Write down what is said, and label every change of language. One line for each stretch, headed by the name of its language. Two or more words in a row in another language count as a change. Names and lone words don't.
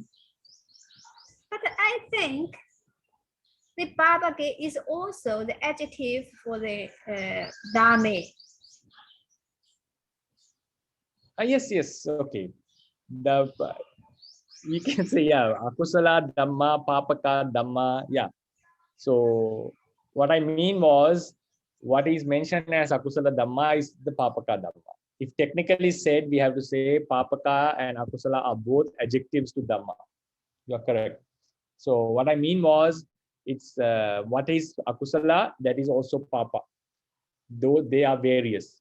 English: but I think the babake is also the adjective for the dame. Yes. Okay. We can say, yeah,
Pali: akusala dhamma, papaka dhamma.
English: Yeah. So what I mean was, what is mentioned as
Pali: akusala dhamma
English: is the
Pali: papaka dhamma.
English: If technically said, we have to say papaka and akusala are both adjectives to dhamma. You are correct. So what I mean was, it's what is akusala, that is also papa, though they are various.